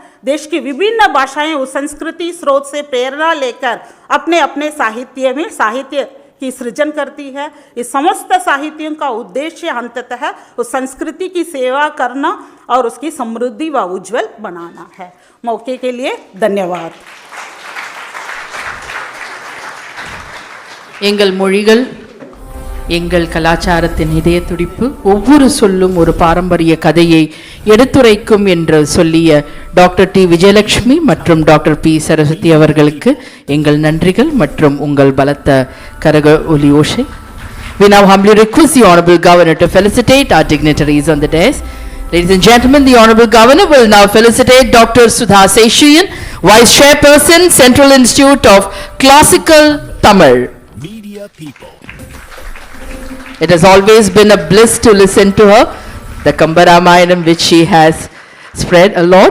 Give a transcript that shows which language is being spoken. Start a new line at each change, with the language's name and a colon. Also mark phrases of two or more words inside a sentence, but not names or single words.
Hindi: देश की विभिन्न भाषाएं उस संस्कृति स्रोत से प्रेरणा लेकर अपने अपने साहित्य में साहित्य की सृजन करती है। इस समस्त साहित्यों का उद्देश्य अंततः उस संस्कृति की सेवा करना और उसकी समृद्धि व उज्जवल बनाना है। मौके के लिए धन्यवाद।
Tamil: எங்கள் மொழிகள் எங்கள் கலாச்சாரத்தின் இதய துடிப்பு, ஒவ்வொரு சொல்லும் ஒரு பாரம்பரிய கதையை எடுத்துரைக்கும் என்று சொல்லிய டாக்டர் டி விஜயலட்சுமி மற்றும் டாக்டர் பி சரஸ்வதி அவர்களுக்கு எங்கள் நன்றிகள் மற்றும் உங்கள் பலத்த கரக ஒலி ஓசை.
English: We now humbly request the Honorable Governor to felicitate our dignitaries on the dais. Ladies and gentlemen, the Honorable Governor will now felicitate Dr. Sudha Seshiyan, Vice Chairperson, Central Institute of Classical Tamil. Media people. It has always been a bliss to listen to her, the Kambaramayanam which she has spread a lot.